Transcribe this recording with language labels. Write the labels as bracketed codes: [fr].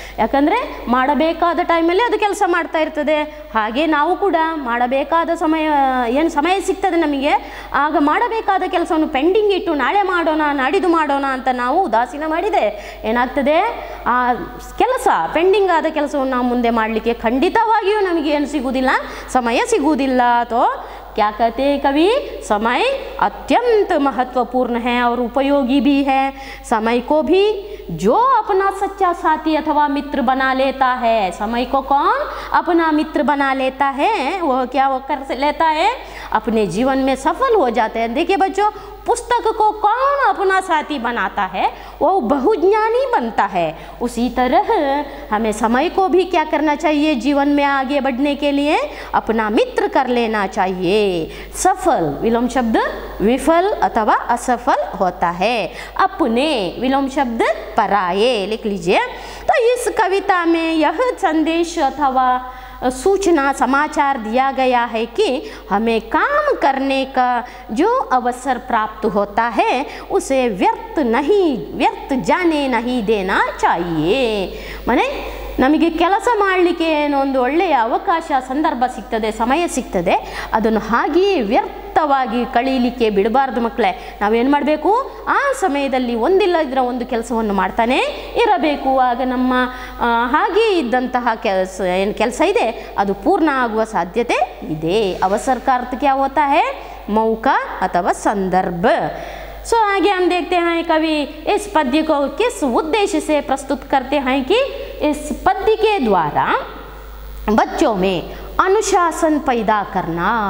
[kn] ಯಾಕಂದರೆ ಮಾಡಬೇಕಾದ ಟೈಮಲ್ಲಿ ಅದು ಕೆಲಸ ಮಾಡ್ತಾ ಇರ್ತದೆ. ಹಾಗೆ ನಾವು ಕೂಡ ಮಾಡಬೇಕಾದ ಸಮಯ ಸಿಗ್ತದೆ ನಮಗೆ, ಆಗ ಮಾಡಬೇಕಾದ ಕೆಲಸವನ್ನು ಪೆಂಡಿಂಗ್ ಇಟ್ಟು ನಾಳೆ ಮಾಡೋಣ ನಾಡಿದ್ದು ಮಾಡೋಣ ಅಂತ ನಾವು ಉದಾಸೀನ ಮಾಡಿದೆ ಏನಾಗ್ತದೆ, ಆ ಕೆಲಸ ಪೆಂಡಿಂಗ್ ಆದ ಕೆಲಸವನ್ನು ನಾವು ಮುಂದೆ ಮಾಡಲಿಕ್ಕೆ ಖಂಡಿತವಾಗಿಯೂ ನಮಗೆ ಏನು ಸಿಗುವುದಿಲ್ಲ, ಸಮಯ ಸಿಗುವುದಿಲ್ಲ. [hi] तो क्या कहते हैं कवि, समय अत्यंत महत्वपूर्ण है और उपयोगी भी है। समय को भी जो अपना सच्चा साथी अथवा मित्र बना लेता है, समय को कौन अपना मित्र बना लेता है, वह क्या वो कर लेता है, अपने जीवन में सफल हो जाते हैं। देखिए बच्चों, पुस्तक को कौन अपना साथी बनाता है वो बहुज्ञानी बनता है। उसी तरह हमें समय को भी क्या करना चाहिए, जीवन में आगे बढ़ने के लिए अपना मित्र कर लेना चाहिए। सफल विलोम शब्द विफल अथवा असफल होता है, अपने विलोम शब्द पराये लिख लीजिए। तो इस कविता में यह संदेश अथवा सूचना समाचार दिया गया है कि हमें काम करने का जो अवसर प्राप्त होता है उसे व्यर्थ जाने नहीं देना चाहिए। माने [kn] ನಮಗೆ ಕೆಲಸ ಮಾಡಲಿಕ್ಕೆ ಏನೊಂದು ಒಳ್ಳೆಯ ಅವಕಾಶ ಸಂದರ್ಭ ಸಿಗ್ತದೆ, ಸಮಯ ಸಿಗ್ತದೆ, ಅದನ್ನು ಹಾಗೆಯೇ ವ್ಯರ್ಥವಾಗಿ ಕಳೀಲಿಕ್ಕೆ ಬಿಡಬಾರ್ದು ಮಕ್ಕಳೇ. ನಾವೇನು ಮಾಡಬೇಕು, ಆ ಸಮಯದಲ್ಲಿ ಒಂದಿಲ್ಲದಿರೋ ಒಂದು ಕೆಲಸವನ್ನು ಮಾಡ್ತಾನೆ ಇರಬೇಕು. ಆಗ ನಮ್ಮ ಹಾಗೆ ಇದ್ದಂತಹ ಕೆಲಸ ಇದೆ ಅದು ಪೂರ್ಣ ಆಗುವ ಸಾಧ್ಯತೆ ಇದೆ. [hi] ಅವಸರ का अर्थ क्या होता है, मौका अथवा संदर्भ। सो आगे हम देखते हैं कवि इस पद्य को किस उद्देश्य से प्रस्तुत करते हैं कि इस पद्य के द्वारा बच्चों में अनुशासन पैदा करना।